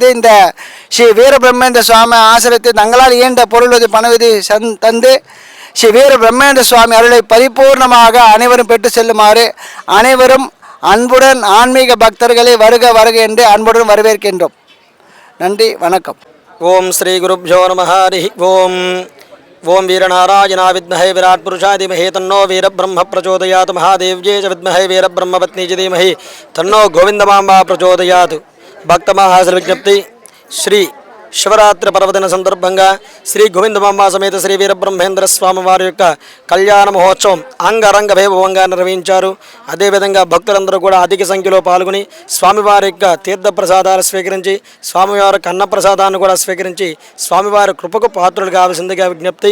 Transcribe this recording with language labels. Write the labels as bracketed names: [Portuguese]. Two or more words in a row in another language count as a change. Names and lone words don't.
[Tamil] இந்த ஸ்ரீ வீர பிரம்மேந்திர சுவாமி ஆசிரத்தை தங்களால் இயன்ற பொருளுதவி, பணவுதவி தந்து ஸ்ரீ வீர பிரம்மேந்திர சுவாமி அருளை பரிபூர்ணமாக அனைவரும் பெற்று செல்லுமாறு அனைவரும் அன்புடன் ஆன்மீக பக்தர்களை வருக வருக என்று அன்புடன் வரவேற்கின்றோம். நன்றி, வணக்கம். [Sanskrit] ॐ श्री गुरुभ्यो नमः। हरि ॐ. ॐ वीरनारायणा विद्महे विराट् पुरुषाय धीमहि तन्नो वीरब्रह्म प्रचोदयात्. महादेव्यै च विद्महे वीरब्रह्मपत्नी च धीमहि तन्नो गोविन्दमाम्बा प्रचोदयात्. [Telugu] భక్తమహాశల విజ్ఞప్తి. శ్రీ శివరాత్రి పర్వదిన సందర్భంగా శ్రీ గోవిందమాంబ సమేత శ్రీ వీరబ్రహ్మేంద్ర స్వామి వారి యొక్క కళ్యాణ మహోత్సవం అంగరంగ వైభవంగా నిర్వహించారు. అదేవిధంగా భక్తులందరూ కూడా అధిక సంఖ్యలో పాల్గొని స్వామివారి యొక్క తీర్థప్రసాదాలు స్వీకరించి, స్వామివారి యొక్క అన్నప్రసాదాన్ని కూడా స్వీకరించి స్వామివారి కృపకు పాత్రులు కావాల్సిందిగా విజ్ఞప్తి.